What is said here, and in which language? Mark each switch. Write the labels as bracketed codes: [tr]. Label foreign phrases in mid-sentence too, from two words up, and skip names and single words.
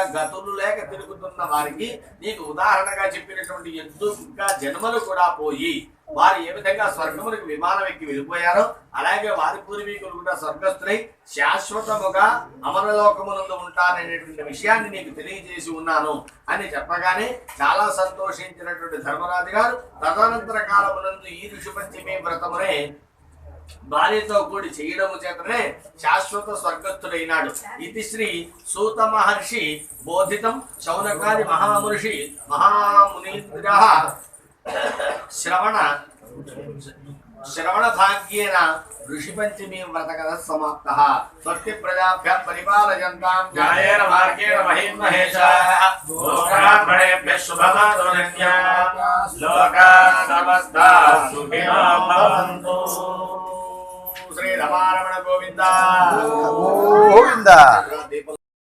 [te] గతులు లేక తిరుగుతున్న వారికి నీకు ఉదాహరణగా చెప్పినటువంటి ఎద్దు జన్మలు కూడా పోయి వారు ఏ విధంగా స్వర్గములకు విమానం ఎక్కి వెళ్ళిపోయారో అలాగే వారి పూర్వీకులు కూడా స్వర్గస్థులై శాశ్వతముగా అమరలోకమునందు ఉంటారనేటువంటి విషయాన్ని నీకు తెలియజేసి ఉన్నాను అని చెప్పగానే చాలా సంతోషించినటువంటి ధర్మరాజు గారు తదనంతర కాలమునందు ఈ ఋషి పంచమి వ్రతమునే భార్యతో కూడి చేయడము చేతనే శాశ్వత స్వర్గస్థుడైనాడు. [sa] ఇది శ్రీ సూత మహర్షి బోధితం శౌనకాది మహామునిషి మహామునీంద్ర శ్రవణ భాగ్యేన ఋషి పంచమి వ్రత కథ సమాప్త. స్వస్తి ప్రజాభ్యః పరిపాలయంతాం న్యాయేన మార్గేణ మహిమహేషాః. లోకాః శుభమస్తు నిత్యం. లోకాః సమస్తాః సుఖినో భవంతు. శ్రీ రమారమణ గోవింద గోవింద.